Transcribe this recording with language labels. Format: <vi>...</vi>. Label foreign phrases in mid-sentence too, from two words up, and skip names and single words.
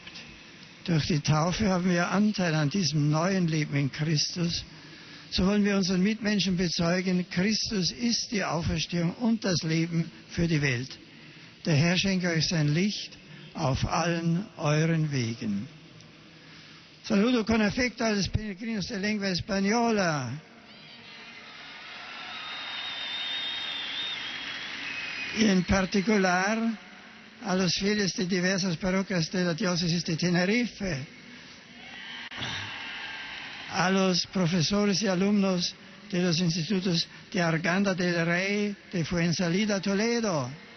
<de>Durch die Taufe haben wir Anteil an diesem neuen Leben in Christus So wollen wir unseren Mitmenschen bezeugen, Christus ist die Auferstehung und das Leben für die Welt. Der Herr schenke euch sein Licht auf allen euren Wegen.</de> <it>Saluto con affetto</it> <es>a los peregrinos de lengua española. Y en particular a los fieles de diversas parroquias de la diócesis de Tenerife, a los profesores y alumnos de los institutos de Arganda del Rey, de Fuensalida, Toledo.</es>